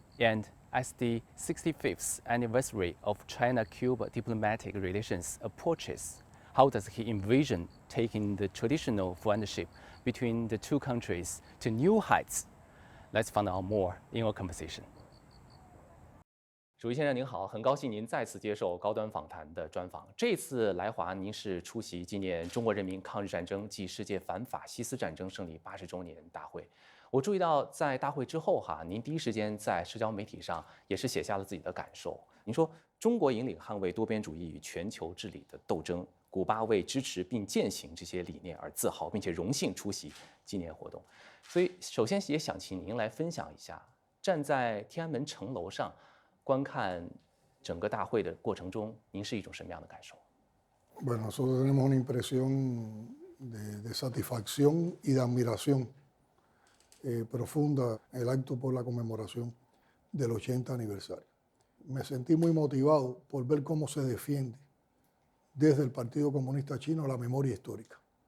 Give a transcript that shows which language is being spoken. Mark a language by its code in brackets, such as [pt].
[en] And as the 65th anniversary of China-Cuba diplomatic relations approaches, how does he envision taking the traditional friendship between the two countries to new heights? Let's find out more in our conversation. [zh] 主席先生您好，很高兴您再次接受高端访谈的专访。这次来华，您是出席纪念中国人民抗日战争暨世界反法西斯战争胜利80周年大会。我注意到，在大会之后您第一时间在社交媒体上也是写下了自己的感受。您说，中国引领捍卫多边主义与全球治理的斗争，古巴为支持并践行这些理念而自豪，并且荣幸出席纪念活动。所以，首先也想请您来分享一下，站在天安门城楼上观看整个大会的过程中，您是一种什么样的感受？ [es] Bueno, nosotros tenemos una impresión de satisfacción y de admiración profunda en el acto por la conmemoración del 80 aniversario. Me sentí muy motivado por ver cómo se defiende desde el Partido Comunista Chino la memoria histórica.